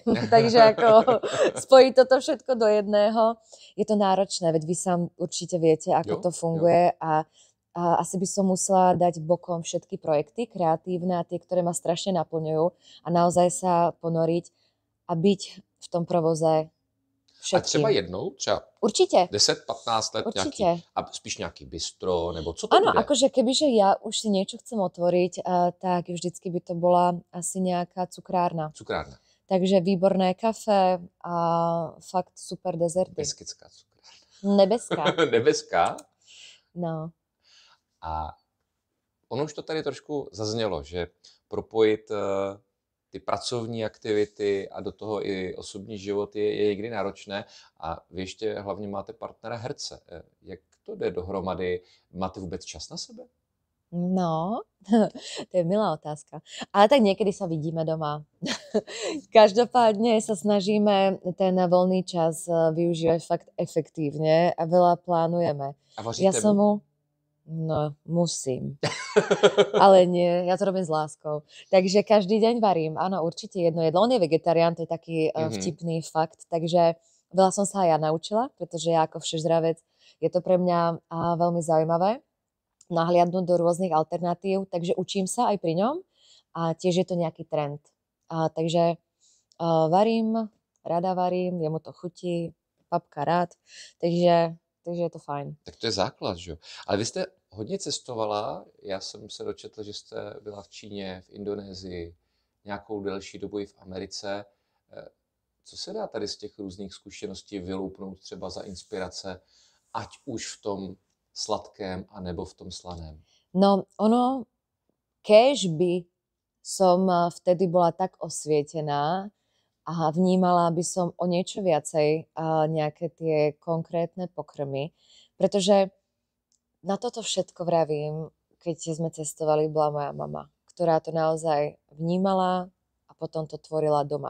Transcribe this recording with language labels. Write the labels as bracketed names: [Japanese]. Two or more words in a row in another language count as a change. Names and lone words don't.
[Slovak] Takže ako spojiť toto všetko do jedného, je to náročné, veď vy sám určite viete, ako to funguje a asi by som musela dať bokom všetky projekty kreatívne a tie, ktoré ma strašne naplňujú a naozaj sa ponoriť a byť v tom provoze všetkým. [Czech] A třeba jednou, třeba [Slovak] určite. [Czech] 10-15 let [Slovak] určite. [Czech] Nějaký, a spíš nějaký bistro, nebo co to [Slovak] Áno, [Czech] bude? [Slovak] akože kebyže ja už si niečo chcem otvoriť, tak vždycky by to bola asi nejaká cukrárna. Cukrárna. Takže výborné kafe a fakt super dezerty. Beskická cukrárna. Nebeská. Nebeská? No. [Czech] A ono už to tady trošku zaznělo, že propojit ty pracovní aktivity a do toho i osobní život je někdy náročné a vy ještě hlavně máte partnera herce. Jak to jde dohromady? Máte vůbec čas na sebe? [Slovak] No, to je milá otázka. Ale tak niekedy sa vidíme doma. Každopádne sa snažíme ten voľný čas využívať fakt efektívne a veľa plánujeme. [Czech] A vaříte [Slovak] mu? No, musím. Ale nie, ja to robím s láskou. Takže každý deň varím, áno, určite jedno jedlo. On je vegetarián, to je taký vtipný fakt, takže veľa som sa aj ja naučila, pretože ja ako všežravec je to pre mňa veľmi zaujímavé nahliadnúť do rôznych alternatív, takže učím sa aj pri ňom a tiež je to nejaký trend. Takže varím, rada varím, jemu to chutí, papka rád, takže je to fajn. [Czech] Tak to je základ, že jo? Ale vy jste hodně cestovala, já jsem se dočetl, že jste byla v Číně, v Indonésii, nějakou delší dobu i v Americe. Co se dá tady z těch různých zkušeností vyloupnout třeba za inspirace, ať už v tom sladkém, anebo v tom slaném? [Slovak] No, ono, kež by som vtedy bola tak osvietená a vnímala by som o niečo viacej nejaké tie konkrétne pokrmy, pretože na toto všetko vravím, keď sme cestovali, bola moja mama, ktorá to naozaj vnímala a potom to tvorila doma.